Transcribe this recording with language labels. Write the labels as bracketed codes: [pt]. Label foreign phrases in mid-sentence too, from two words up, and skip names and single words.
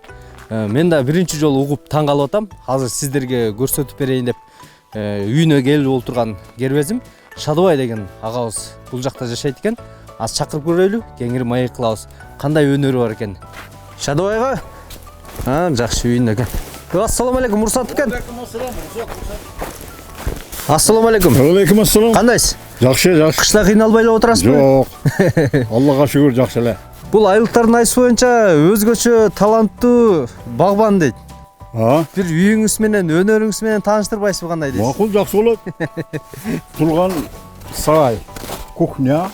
[ky] Мен да биринчи жолу угуп таң калып атам. Азыр сиздерге көрсөтүп берейин деп үйүнө келип отурган кербезим Шадыбай деген агабыз бул жакта жашайт экен. Az чакырып көрөлү, кеңири маек кылабыз. Кандай өнөрү бар экен. Шадыбайга? Жакшы үйүндө экен. [ar] السلام عليكم, [ky] уруксат экен. [ar] السلام عليكم. وعليكم السلام. [ky] Кандайсыз? Жакшы, жакшы. Кышта кыйналбай эле отурасызбы? Жок. Аллага шүгүр, жакшы эле. Бул айылдықтардын айтышы боюнча өзгөчө таланттуу багбан дейт. Бир үйүңүз менен, өнөрүңүз менен тааныштырбайсызбы, кандай дейсиз? Макул, жакшы болот. Турган сарай, кухня,